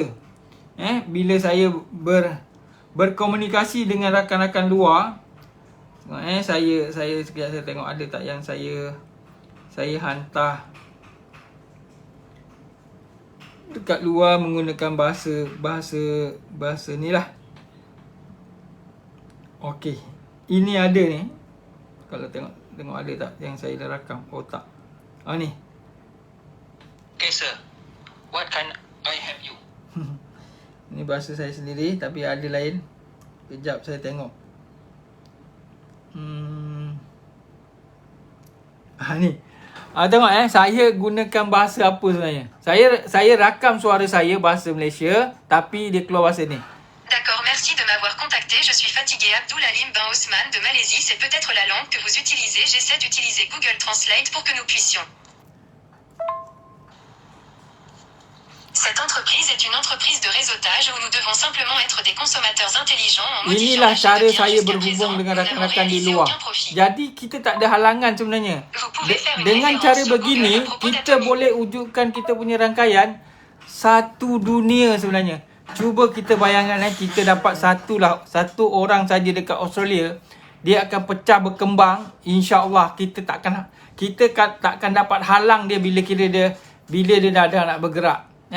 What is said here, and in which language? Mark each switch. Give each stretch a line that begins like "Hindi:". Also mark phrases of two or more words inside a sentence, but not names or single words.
Malay: Bila saya berkomunikasi dengan rakan-rakan luar, saya sekejap saya tengok ada tak yang saya hantar dekat luar menggunakan bahasa ni lah. Okey, ini ada ni. Kalau tengok ada tak yang saya dah rakam. Oh tak. Ni.
English: Okay sir, what can I help you?
Malay: Ni bahasa saya sendiri tapi ada lain. Kejap saya tengok. Ni. Tengok saya gunakan bahasa apa sebenarnya. Saya rakam suara saya bahasa Malaysia tapi dia keluar bahasa ni.
French: D'accord, merci de m'avoir contacté. liberté, je suis fatigué. Abdul Halim bin Osman de Malaisie, c'est peut-être la langue que vous utilisez. J'essaie d'utiliser Google Translate pour que nous puissions. Cette entreprise est une entreprise de réseautage où nous devons simplement être des consommateurs intelligents en modifiant
Malay: Inilah
French: l'achat
Malay: cara
French: de biens
Malay: saya
French: jusqu'à
Malay: berhubung
French: présent.
Malay: dengan
French: Nous n'avons
Malay: rakan-rakan di
French: réalisé
Malay: luar.
French: aucun profit.
Malay: Jadi kita tak ada halangan sebenarnya.
French: Vous pouvez faire une
Malay: Dengan
French: référence
Malay: cara
French: sur
Malay: begini,
French: Google à propos
Malay: kita
French: d'Atomy.
Malay: boleh wujudkan kita punya rangkaian satu dunia sebenarnya. Cuba kita bayangkan kita dapat satu orang saja dekat Australia, dia akan pecah berkembang. InsyaAllah kita takkan dapat halang dia bila dia dah nak bergerak.